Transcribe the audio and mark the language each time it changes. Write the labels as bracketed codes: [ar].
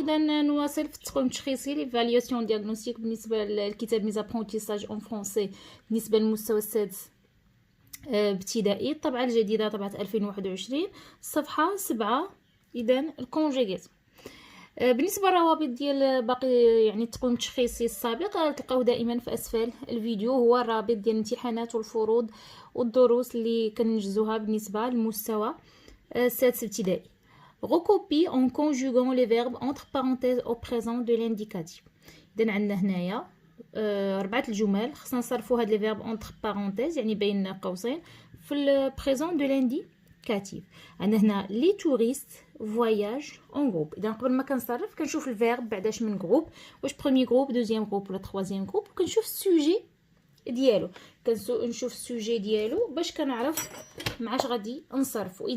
[ar] إذا نواصل في التقويم التشخيصي [fr] ليفاليوسيون دياغنوستيك [ar] بالنسبة للكتاب [fr] ميز ابرونتيساج اون فرونسي [ar] بالنسبة للمستوى السادس ابتدائي، الطبعة الجديدة طبعة 2021 صفحة 7. إذا الكونجيغيزم بالنسبه للروابط ديال باقي يعني التقويم التشخيصي السابق تلقاوه دائما في اسفل الفيديو، هو الرابط ديال الامتحانات والفروض والدروس اللي كنجزوها بالنسبه للمستوى السادس ابتدائي. [fr] Recopie en conjuguant les verbes entre parenthèses au présent de l'indicatif. [ar] اذا عندنا هنايا 4 الجمل خصنا نصرفوا هاد لي فيرب اونتر بارونتيز يعني بين قوسين في [fr] البريزون دو لانديكاتيف. [ar] عندنا هنا لي توريست [fr] فواياج اون جروب. [ar] اذا قبل ما كنصرف كنشوف الفيرب بعداش من جروب، واش [fr] بروميي جروب دوزيام جروب ولا تروازيام جروب، [ar] وكنشوف السوجي ديالو، كنشوف السوجي ديالو باش كنعرف معاش غادي نصرفو.